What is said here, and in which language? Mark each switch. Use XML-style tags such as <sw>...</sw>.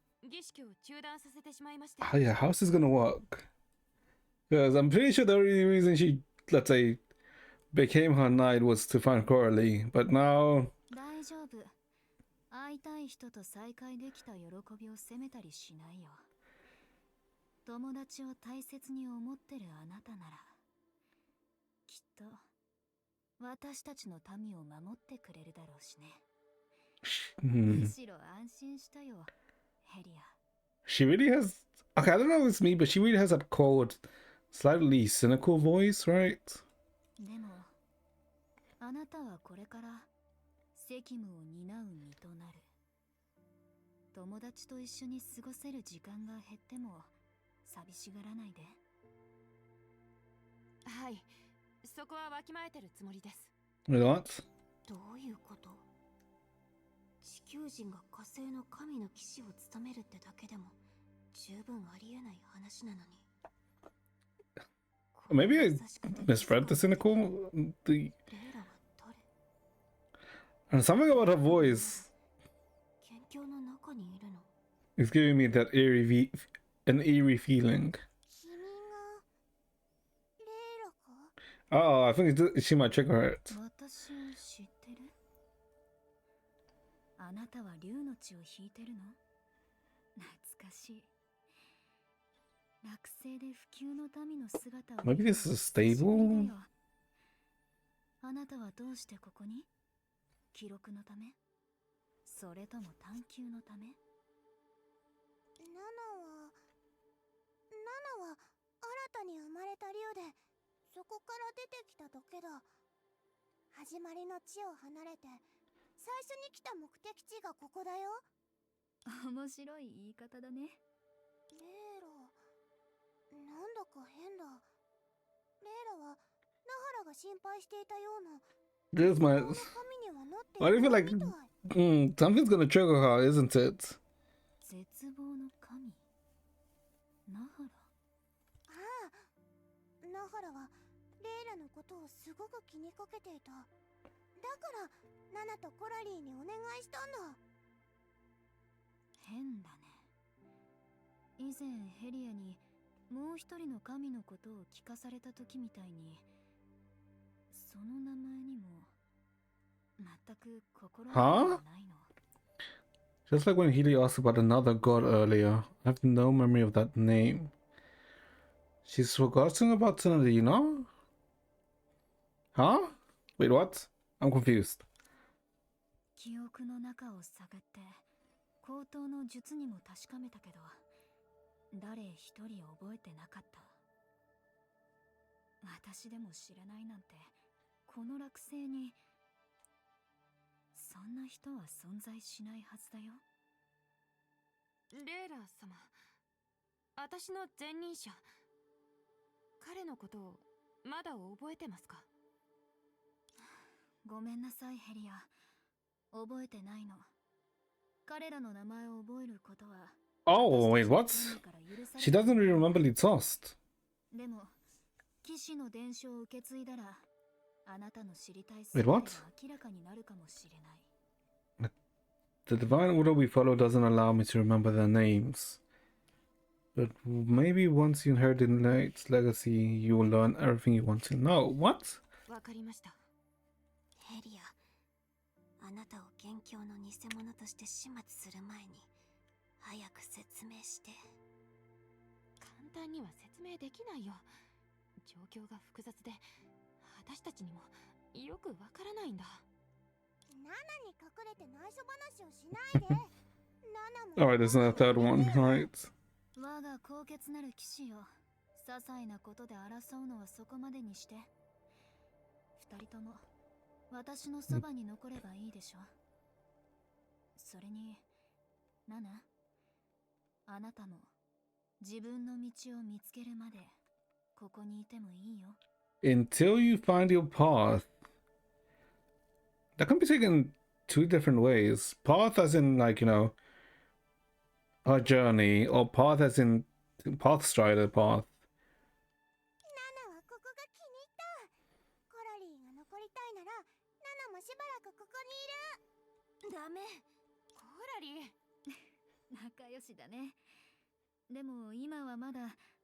<ja>儀式を中断させてしまいました。</ja> <en>Oh yeah, how's this gonna work? Because I'm pretty sure the only reason she, let's say, became her knight was to find Coralie, but now</en> <ja>大丈夫。会いたい人と再会できた喜びを責めたりしないよ。友達を大切に思ってるあなたなら、きっと私たちの民を守ってくれるだろうしね。むしろ安心したよ、ヘリア。</ja> <en>she really has. Okay, I don't know if it's me, but she really has that cold, slightly cynical voice, right?</en> <ja>でも、あなたはこれから責務を担う身となる。友達と一緒に過ごせる時間が減っても寂しがらないで。はい、そこはわきまえてるつもりです。</ja> <en>Wait, what?</en> <ja>どういうこと？地球人が火星の神の騎士を務めるってだけでも十分ありえない話なのに。</ja> <en>Maybe I misread the cynical. The</en> <ja>レイラは誰？</ja> <en>and something about her voice</en> <ja>県境の中にいるの？</ja> <en>is giving me that an eerie feeling.</en> <ja>君がレイラか？</ja> <en>Oh, I think she might trigger it.</en> <ja>私を知ってる？あなたは竜の血を引いてるの？懐かしい。落星で不朽の民の姿を</ja> <en>Maybe this is a</en> <ja>久しぶり</ja> <en>stable.</en> <ja>だよ。あなたはどうしてここに？記録のため？それとも探求のため？ナナは新たに生まれた竜で、そこから出てきただけだ。始まりの地を離れて最初に来た目的地がここだよ。面白い言い方だね。レイラ、なんだか変だ。レイラはナハラが心配していたような</ja> <en>There's my.</en> <ja>この神にはなって</ja> <en>Why do you feel</en> <ja>いない</ja> <en>like</en> <ja>みたい。</ja> <en>something's gonna trigger her, isn't it?</en> <ja>絶望の神ナハラ。ああ、ナハラはレイラのことをすごく気にかけていた。だからナナとコラリーにお願いしたんだ。変だね。以前ヘリアにもう一人の神のことを聞かされた時みたいに、その名前にも全く心当たりがないの。</ja> <en>Just like when Healy asked about another god earlier, I have no memory of that name. She's forgotten about Tsunadina? Huh? Wait, what? I'm confused.</en> <ja>記憶の中を探って口頭の術にも確かめたけど、誰一人覚えてなかった。私でも知らないなんて、この惑星にそんな人は存在しないはずだよ。レイラ様、私の前任者、彼のことをまだ覚えてますか？ごめんなさいヘリア、覚えてないの。彼らの名前を覚えることは</ja> <en>Oh, wait, what? She doesn't really remember Litzost.</en> <ja>でも騎士の伝承を受け継いだら、あなたの知りたい</ja> <en>Wait, what?</en> <ja>明らかになるかもしれない。</ja> <en>The divine order we follow doesn't allow me to remember their names. But maybe once you inherit the Knight's legacy, you will learn everything you want to know. What?</en> <ja>わかりました。ヘリア、あなたを元凶の偽物として始末する前に早く説明して。簡単には説明できないよ。状況が複雑で、私たちにもよくわからないんだ。ナナに隠れて内緒話をしないで。ナナも</ja> <en>Alright, there's a third one, right?</en> <ja>我が高潔なる騎士よ、些細なことで争うのはそこまでにして。二人とも私のそばに残ればいいでしょ。それにナナ、あなたも自分の道を見つけるまでここにいてもいいよ。</ja> <en>Until you find your path. That can be taken two different ways. Path as in, like, her journey, or path as in Pathstrider path.</en> <ja>ナナはここが気に入った。コラリーが残りたいならナナもしばらくここにいる。ダメ。コラリー、仲良しだね。でも今はまだ。</ja>